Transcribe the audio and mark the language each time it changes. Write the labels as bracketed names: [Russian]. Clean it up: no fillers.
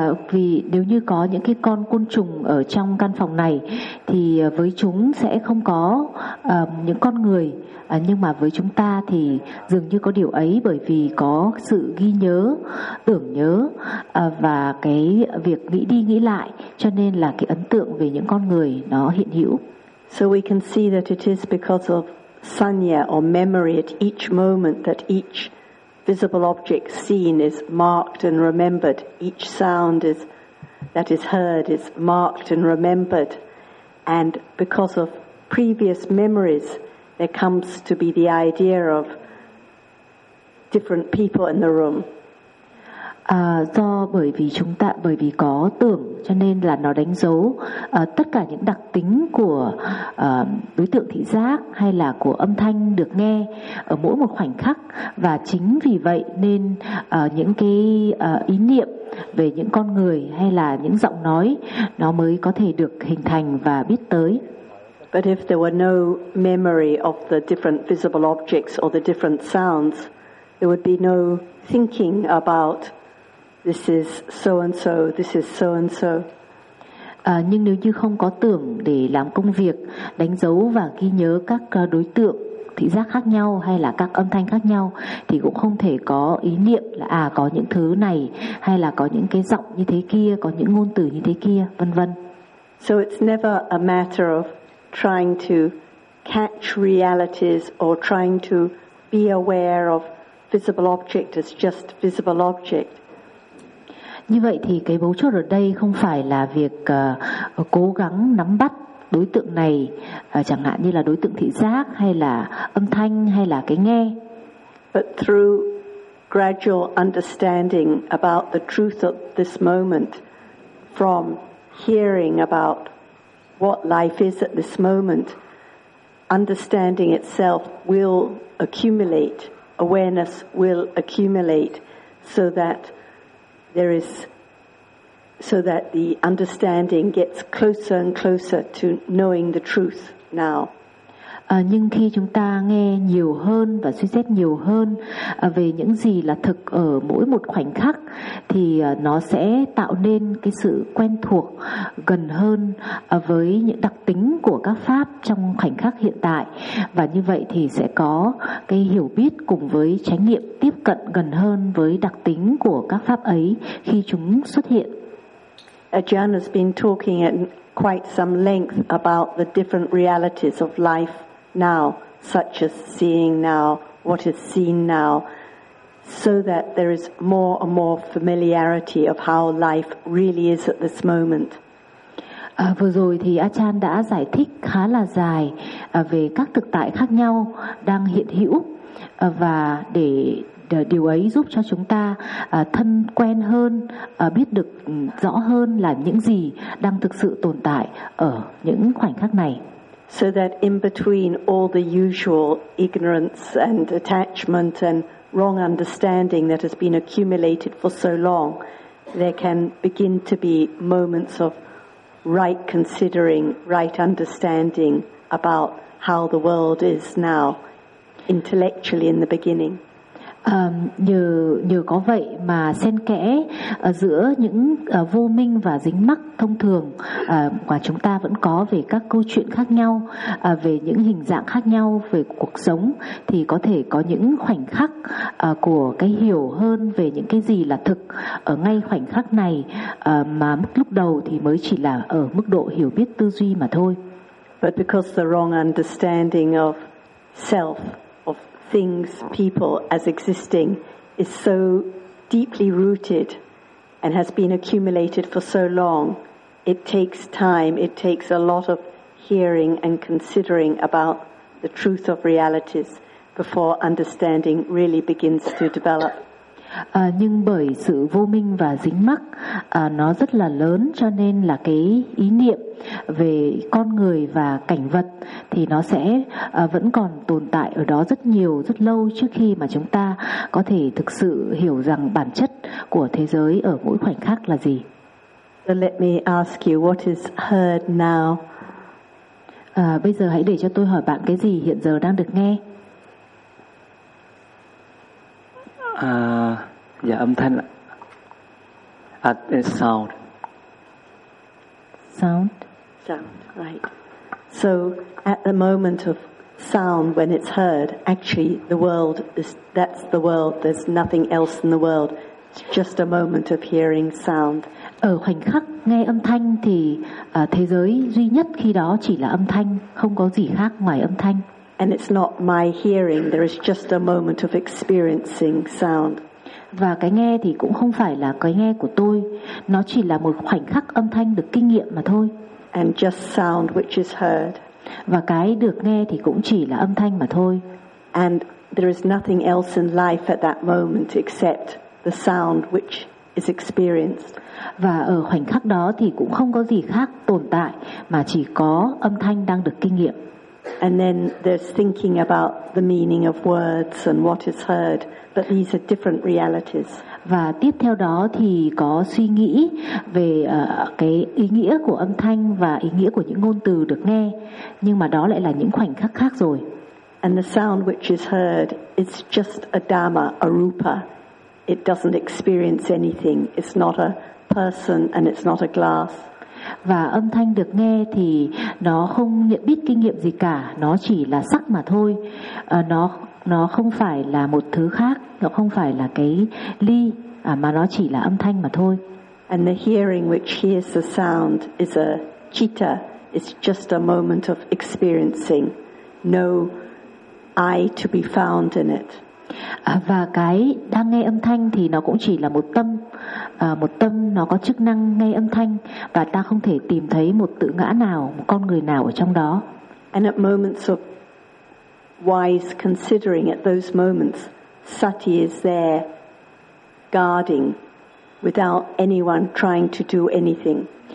[Vietnamese] Vì nếu như có những cái con côn trùng ở trong căn phòng này, thì với chúng sẽ không có những con người. Nhưng mà với chúng ta thì dường như có điều ấy bởi vì có sự ghi nhớ, tưởng nhớ và cái việc nghĩ đi nghĩ lại cho nên là cái ấn tượng về những con người nó hiện hữu. [English] So we can see that it is because of sanya or memory at each moment that each visible object seen is marked and remembered. Each sound is that is heard is marked and remembered. And because of previous memories, there comes to be the idea of different people in the room. [Vietnamese] Do bởi vì chúng ta bởi vì có tưởng cho nên là nó đánh dấu tất cả những đặc tính của đối tượng thị giác hay là của âm thanh được nghe ở mỗi một khoảnh khắc, và chính vì vậy nên những cái ý niệm về những con người hay là những giọng nói nó mới có thể được hình thành và biết tới. [English] But if there were no memory of the different visible objects or the different sounds, there would be no thinking about this is so and so, this is so and so. [Vietnamese] Nhưng nếu như không có tưởng để làm công việc đánh dấu và ghi nhớ các đối tượng thị giác khác nhau hay là các âm thanh khác nhau, thì cũng không thể có ý niệm là à có những thứ này hay là có những cái giọng như thế kia, có những ngôn từ như thế kia, vân vân. [English] So it's never a matter of trying to catch realities or trying to be aware of visible object as just visible object. [Vietnamese] Như vậy thì cái mấu chốt ở đây không phải là việc cố gắng nắm bắt đối tượng này, chẳng hạn như là đối tượng thị giác hay là âm thanh hay là cái nghe. [English] But through gradual understanding about the truth of this moment, from hearing about what life is at this moment, understanding itself will accumulate, awareness will accumulate, so that there is, so that the understanding gets closer and closer to knowing the truth now. [Vietnamese] Nhưng khi chúng ta nghe nhiều hơn và suy xét nhiều hơn về những gì là thực ở mỗi một khoảnh khắc, thì nó sẽ tạo nên cái sự quen thuộc gần hơn với những đặc tính của các pháp trong khoảnh khắc hiện tại, và như vậy thì sẽ có cái hiểu biết cùng với chánh niệm tiếp cận gần hơn với đặc tính của các pháp ấy khi chúng xuất hiện. [English] Ajahn has been talking at quite some length about the different realities of life now, such as seeing now, what is seen now, so that there is more and more familiarity of how life really is at this moment. [Vietnamese] Vừa rồi thì Ajahn đã giải thích khá là dài về các thực tại khác nhau đang hiện hữu, và để điều ấy giúp cho chúng ta thân quen hơn, biết được rõ hơn là những gì đang thực sự tồn tại ở những khoảnh khắc này. [English] So that in between all the usual ignorance and attachment and wrong understanding that has been accumulated for so long, there can begin to be moments of right considering, right understanding about how the world is now, intellectually in the beginning. [Vietnamese] Nhờ có vậy mà xen kẽ giữa những vô minh và dính mắc thông thường mà chúng ta vẫn có về các câu chuyện khác nhau, về những hình dạng khác nhau về cuộc sống, thì có thể có những khoảnh khắc của cái hiểu hơn về những cái gì là thực ở ngay khoảnh khắc này, mà lúc đầu thì mới chỉ là ở mức độ hiểu biết tư duy mà thôi. [English] But because the wrong understanding of self, things, people as existing is so deeply rooted and has been accumulated for so long, it takes time, it takes a lot of hearing and considering about the truth of realities before understanding really begins to develop. [Vietnamese] Nhưng bởi sự vô minh và dính mắc nó rất là lớn, cho nên là cái ý niệm về con người và cảnh vật thì nó sẽ vẫn còn tồn tại ở đó rất nhiều, rất lâu trước khi mà chúng ta có thể thực sự hiểu rằng bản chất của thế giới ở mỗi khoảnh khắc là gì. [English] So let me ask you, what is heard now? [Vietnamese] Bây giờ hãy để cho tôi hỏi bạn cái gì hiện giờ đang được nghe. Dạ âm thanh ạ. Sound. [English] Sound. Sound, right. So at the moment of sound, when it's heard, actually the world is, that's the world, there's nothing else in the world. It's just a moment of hearing sound. [Vietnamese] Ở khoảnh khắc nghe âm thanh thì thế giới duy nhất khi đó chỉ là âm thanh, không có gì khác ngoài âm thanh. [English] And it's not my hearing. There is just a moment of experiencing sound. [Vietnamese] Và cái nghe thì cũng không phải là cái nghe của tôi. Nó chỉ là một khoảnh khắc âm thanh được kinh nghiệm mà thôi. [English] And just sound which is heard. [Vietnamese] Và cái được nghe thì cũng chỉ là âm thanh mà thôi. [English] And there is nothing else in life at that moment except the sound which is experienced. [Vietnamese] Và ở khoảnh khắc đó thì cũng không có gì khác tồn tại mà chỉ có âm thanh đang được kinh nghiệm. [English] And then there's thinking about the meaning of words and what is heard, but these are different realities. [Vietnamese] Và tiếp theo đó thì có suy nghĩ về cái ý nghĩa của âm thanh và ý nghĩa của những ngôn từ được nghe, nhưng mà đó lại là những khoảnh khắc khác rồi. [English] And the sound which is heard is just a dhamma, a rupa. It doesn't experience anything. It's not a person and it's not a glass. [Vietnamese] Và âm thanh được nghe thì nó không nhận biết kinh nghiệm gì cả, nó chỉ là sắc mà thôi. Nó không phải là một thứ khác, nó không phải là cái ly mà nó chỉ là âm thanh mà thôi. [English] And the hearing which hears the sound is a citta. It's just a moment of experiencing. No I to be found in it. [Vietnamese] Và cái đang nghe âm thanh thì nó cũng chỉ là một tâm nó có chức năng nghe âm thanh và ta không thể tìm thấy một tự ngã nào, một con người nào ở trong đó. [English] And at moments of wise considering, at those moments, sati is there guarding without anyone trying to do anything.